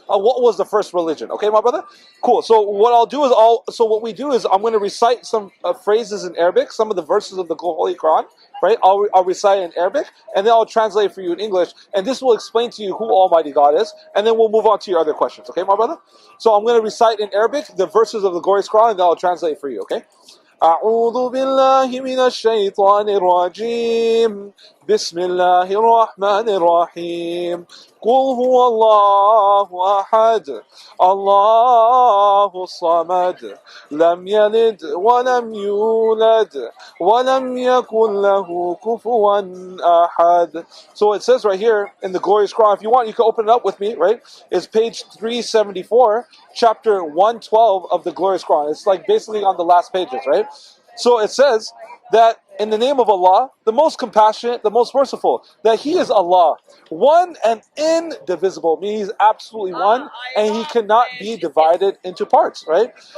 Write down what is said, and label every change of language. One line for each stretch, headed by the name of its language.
English: What was the first religion? Okay, my brother. Cool. So what I'll do is what we do is I'm going to recite some phrases in Arabic, some of the verses of the Holy Quran. Right, I'll recite it in Arabic, and then I'll translate it for you in English, and this will explain to you who Almighty God is, and then we'll move on to your other questions. Okay, my brother. So I'm going to recite in Arabic the verses of the glorious Quran, and then I'll translate for you, okay?
Arabic: أعوذ بالله من الشيطان الرجيم بسم الله الرحمن الرحيم قل هو الله أحد الله الصمد لم يلد ولم يولد ولم يكن له كفوا أحد.
English: So it says right here in the glorious Quran, if you want you can open it up with me, right? It's page 374, chapter 112 of the glorious Quran. It's like basically on the last pages, right? So it says that in the name of Allah, the most compassionate, the most merciful, that He is Allah, one and indivisible, meaning He's absolutely one, and He cannot be divided into parts, right?